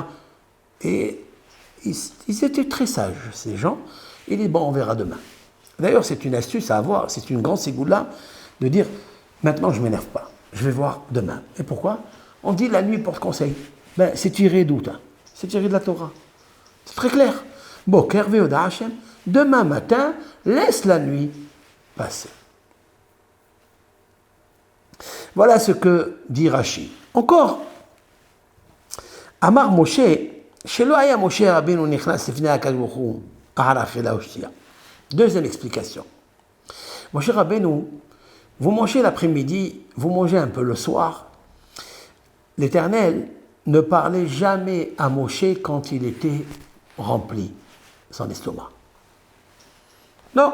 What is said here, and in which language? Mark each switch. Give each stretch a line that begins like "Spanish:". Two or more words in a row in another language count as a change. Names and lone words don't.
French: Et ils étaient très sages, ces gens. Ils disent, bon, on verra demain. D'ailleurs, c'est une astuce à avoir, c'est une grande ségoula de dire, maintenant je ne m'énerve pas, je vais voir demain. Et pourquoi? On dit la nuit porte conseil. Ben, c'est tiré d'où? C'est tiré de la Torah. C'est très clair.
Hebrew: בקר וידע השם,
French: demain matin, laisse la nuit passer. Voilà ce que dit Rashi. Encore,
Hebrew: אמר משה, שלא היה משה רבינו נכנס לפני הקדוש ברוך הוא אחר אכילה ושתיה.
French: Deuxième explication.
Hebrew: משה רבינו,
French: vous mangez l'après-midi, vous mangez un peu le soir. L'Éternel ne parlait jamais à Moshe quand il était rempli, son estomac. Non.